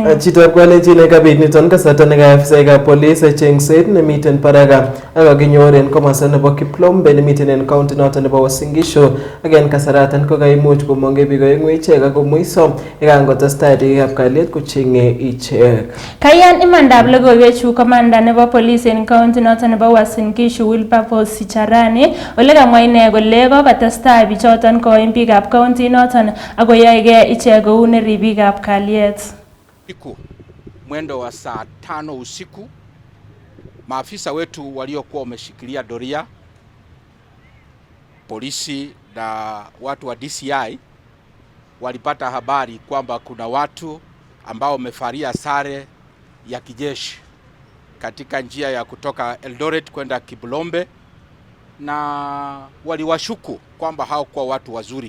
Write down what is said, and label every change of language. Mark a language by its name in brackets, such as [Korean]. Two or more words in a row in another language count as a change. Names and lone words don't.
[Kalenjin] Chitab Kalenjin nekabit niton kasarta nekaafisaekab police chengset nemiten Paraga ak kakinyor en komosta nebo Kiplombe nemiten en county noton nebo Uasin Gishu ak en kasaratan ko kaimuch komong'e biik oeng'u ichek ak komwiso yekangotestai ribikab kalyet kocheng'e ichek. Kayan imandab logoiwechu komanda nebo police en county noton nebo Uasin Gishu Wilberforce Sicharani ole kamwa ine kole kokotestai bichoton koim biikab county noton ako yoege ichek kou neribikab kalyet. [Swahili] Mwendo wa saa 5 usiku maafisa wetu waliokuwa wameshikilia doria, polisi na watu wa DCI walipata habari kwamba kuna watu ambao wamevalia sare ya kijeshi katika njia ya kutoka Eldoret kwenda Kiplombe, na waliwashuku kwamba hao kwa watu wazuri.